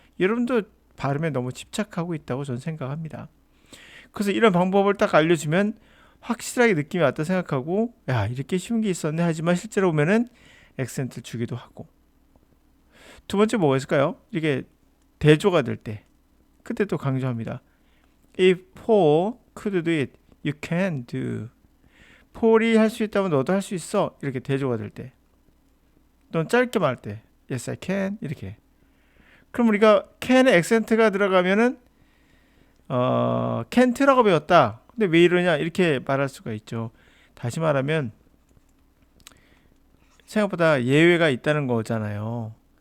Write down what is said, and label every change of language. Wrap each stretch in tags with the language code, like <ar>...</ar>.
<ko>여러분도 발음에 너무 집착하고 있다고 저는 생각합니다. 그래서 이런 방법을 딱 알려주면 확실하게 느낌이 왔다 생각하고, 야, 이렇게 쉬운 게 있었네. 하지만 실제로 보면은 액센트를 주기도 하고. 두 번째 뭐가 있을까요? 이게 대조가 될 때, 그때 또 강조합니다.</ko> <en>If Paul could do it, you can do.</en> <ko>폴이 할 수 있다면 너도 할 수 있어. 이렇게 대조가 될 때. 또는 짧게 말할 때</ko> <en>Yes I can</en> <ko>이렇게. 그럼 우리가 can에 액센트가 들어가면은 can't라고 배웠다. 근데 왜 이러냐 이렇게 말할 수가 있죠. 다시 말하면 생각보다 예외가 있다는 거잖아요.</ko>